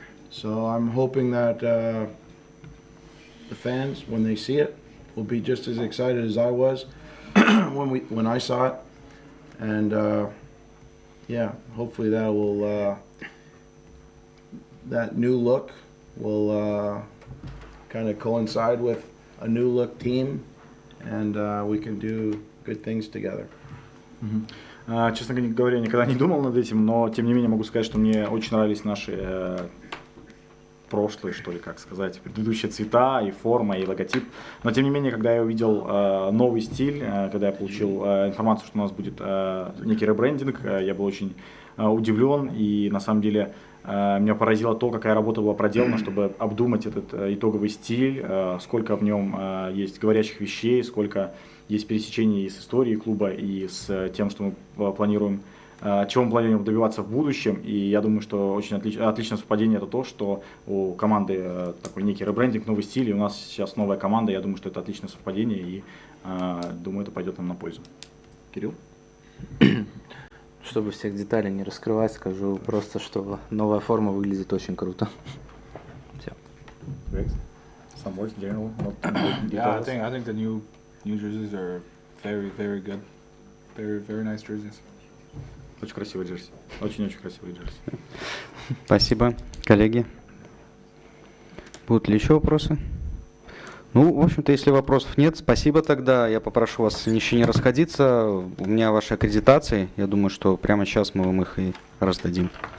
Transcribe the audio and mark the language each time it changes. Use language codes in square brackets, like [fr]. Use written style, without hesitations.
[en] So I'm hoping that the fans, when they see it, will be just as excited as I was when I saw it, and yeah, hopefully that new look will kind of coincide with a new look team, and we can do good things together. [ru] Честно говоря, никогда не думал над этим, но тем не менее могу сказать, что мне очень нравились наши прошлые, что ли, как сказать, предыдущие цвета и форма, и логотип. Но тем не менее, когда я увидел новый стиль, когда я получил информацию, что у нас будет некий ребрендинг, я был очень удивлен, и на самом деле меня поразило то, какая работа была проделана, чтобы обдумать этот итоговый стиль, сколько в нем есть говорящих вещей, сколько есть пересечений с историей клуба и с тем, что мы планируем, чего мы планируем добиваться в будущем. И я думаю, что очень отличное совпадение это то, что у команды такой некий ребрендинг, новый стиль, и у нас сейчас новая команда. Я думаю, что это отличное совпадение, и думаю, это пойдет нам на пользу. Кирилл? Чтобы всех деталей не раскрывать, скажу просто, что новая форма выглядит очень круто. Все. [en] Some words, general, Yeah, I think the new jerseys are very, very good. Very, very nice jerseys. [ru] Очень красивый джерси. Очень-очень красивый джерси. Спасибо, коллеги. Будут ли еще вопросы? Ну, в общем-то, если вопросов нет, спасибо тогда. Я попрошу вас ничего не расходиться. У меня ваши аккредитации. Я думаю, что прямо сейчас мы вам их и раздадим.